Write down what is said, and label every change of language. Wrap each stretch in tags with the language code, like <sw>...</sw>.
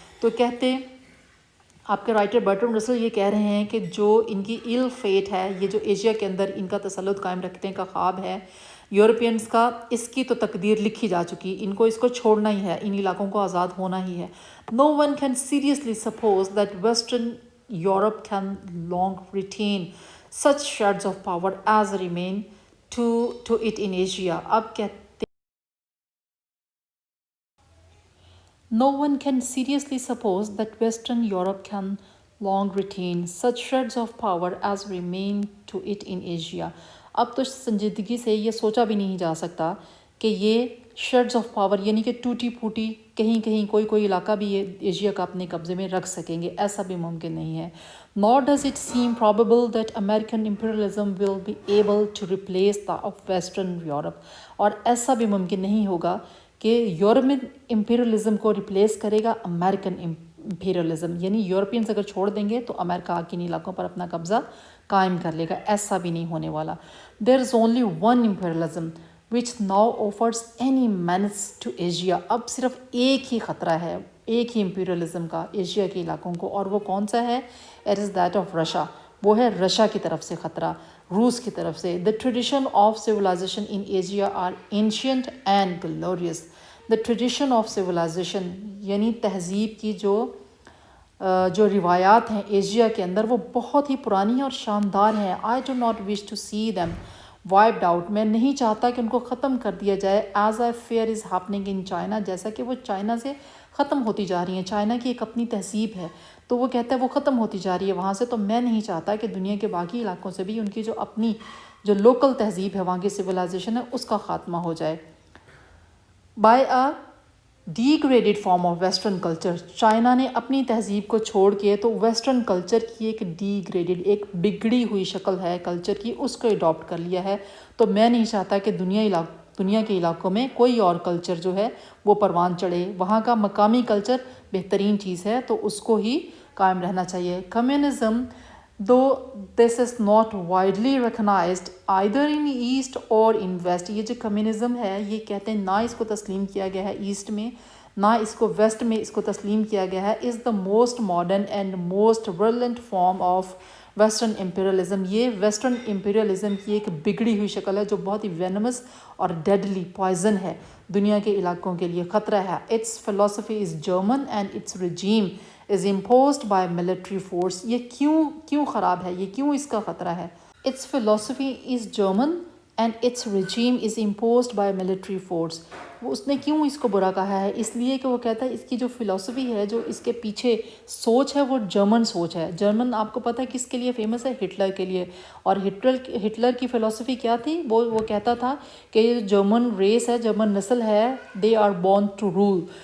<ur>تو کہتے آپ کے رائٹر برٹرن رسل یہ کہہ رہے ہیں کہ جو ان کی ایل فیٹ ہے، یہ جو ایشیا کے اندر ان کا تسلط قائم رکھنے کا خواب ہے یورپینز کا، اس کی تو تقدیر لکھی جا چکی. ان کو اس کو چھوڑنا ہی ہے، ان علاقوں کو آزاد ہونا ہی ہے.</ur> <en>No one can seriously suppose that Western Europe can long retain such shards of power as remain to it in Asia.</en> <ur>اب کہتے</ur> <en>No one can seriously suppose that Western Europe can long retain such shards of power as remain to it in Asia.</en> <ur>اب تو سنجیدگی سے یہ سوچا بھی نہیں جا سکتا کہ یہ شرڈز آف پاور یعنی کہ ٹوٹی پھوٹی کہیں کوئی علاقہ بھی یہ ایشیا کا اپنے قبضے میں رکھ سکیں گے، ایسا بھی ممکن نہیں ہے.</ur> <en>Nor does it seem probable that American imperialism will be able to replace that of Western Europe.</en> <ur>اور ایسا بھی ممکن نہیں ہوگا کہ یورپین امپیریلزم کو ریپلیس کرے گا امریکن امپیریلزم، یعنی یورپینز اگر چھوڑ دیں گے تو امریکہ آ کے ان علاقوں پر اپنا قبضہ قائم کر لے گا. ایسا بھی نہیں ہونے والا.</ur> <en>There is only one imperialism which now offers any menace to Asia.</en> <ur>اب صرف ایک ہی خطرہ ہے، ایک ہی امپیریلزم کا ایشیا کے علاقوں کو، اور وہ کون سا ہے؟</ur> <en>It is that of Russia.</en> <ur>وہ ہے رشیا کی طرف سے خطرہ، روس کی طرف سے.</ur> <en>The tradition of civilization in Asia are ancient and glorious. The tradition of civilization</en> <ur>یعنی تہذیب کی جو روایات ہیں ایشیا کے اندر وہ بہت ہی پرانی اور شاندار ہیں.</ur> <en>I do not wish to see them wiped out.</en> <ur>میں نہیں چاہتا کہ ان کو ختم کر دیا جائے.</ur> <en>As I fear is happening in China.</en> <ur>جیسا کہ وہ چائنا سے ختم ہوتی جا رہی ہیں. چائنا کی ایک اپنی تہذیب ہے تو وہ کہتا ہے وہ ختم ہوتی جا رہی ہے وہاں سے، تو میں نہیں چاہتا کہ دنیا کے باقی علاقوں سے بھی ان کی جو اپنی جو لوکل تہذیب ہے، وہاں کی سویلائزیشن ہے، اس کا خاتمہ ہو جائے.</ur> <en>By a degraded form of western culture.</en> <ur>China نے اپنی تہذیب کو چھوڑ کے تو ویسٹرن کلچر کی ایک ڈیگریڈیڈ، ایک بگڑی ہوئی شکل ہے کلچر کی، اس کو اڈاپٹ کر لیا ہے. تو میں نہیں چاہتا کہ دنیا کے علاقوں میں کوئی اور کلچر جو ہے وہ پروان چڑھے. وہاں کا مقامی کلچر بہترین چیز ہے تو اس کو ہی قائم رہنا چاہیے.</ur> <en>Communism though this is not widely recognized either in East or in West.</en> <ur>یہ جو کمیونزم ہے یہ کہتے ہیں نہ اس کو تسلیم کیا گیا ہے ایسٹ میں نہ اس کو ویسٹ میں اس کو تسلیم کیا گیا ہے.</ur> <en>is the most modern and most virulent form of western imperialism.</en> <ur>یہ ویسٹرن امپیریلزم کی ایک بگڑی ہوئی شکل ہے جو بہت ہی وینمس اور ڈیڈلی پوائزن ہے، دنیا کے علاقوں کے لیے خطرہ ہے.</ur> <en>its philosophy is German and its regime is imposed by military force.</en> <ur>یہ کیوں خراب ہے, یہ کیوں اس کا خطرہ ہے؟</ur> <en>Its philosophy is German and its regime is imposed by military force.</en> <ur>وہ اس نے کیوں اس کو برا کہا ہے؟ اس لیے کہ وہ کہتا ہے اس کی جو فلسفی ہے, جو اس کے پیچھے سوچ ہے, وہ جرمن سوچ ہے. جرمن آپ کو پتہ ہے کس کے لیے فیمس ہے؟ ہٹلر کے لیے. اور ہٹلر کی فلسفی کیا تھی؟ وہ کہتا تھا کہ یہ جرمن ریس ہے, جرمن نسل ہے,</ur> <en>they are born to rule.</en>